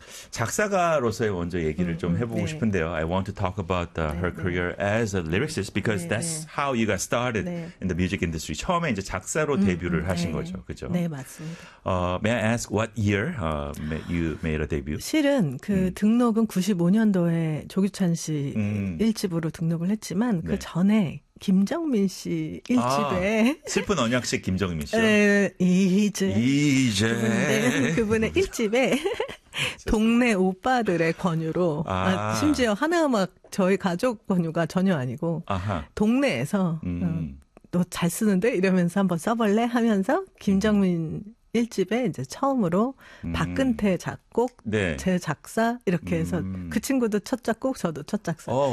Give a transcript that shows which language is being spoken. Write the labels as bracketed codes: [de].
[ko] 작사가로서의 먼저 얘기를 좀 해보고 네. 싶은데요. [en] I want to talk about her career as a lyricist because that's how you got started in the music industry. [ko] 처음에 이제 작사로 데뷔를 하신 거죠. 그죠? 네, 맞습니다. [en] May I ask what year you made a debut? [ko] 실은 그 등록은 95년도에 조규찬 씨 1집으로 등록을 했지만 그 전에 김정민 씨 1집에 슬픈 언약식 김정민 씨요? 이제 그분의 1집에 동네 오빠들의 권유로 심지어 하나음악 저희 가족 권유가 전혀 아니고 동네에서 너 잘 쓰는데 이러면서 한번 써볼래 하면서 김정민 1집에 이제 처음으로 박근태 작곡 제 작사 이렇게 해서 그 친구도 첫 작곡 저도 첫 작사.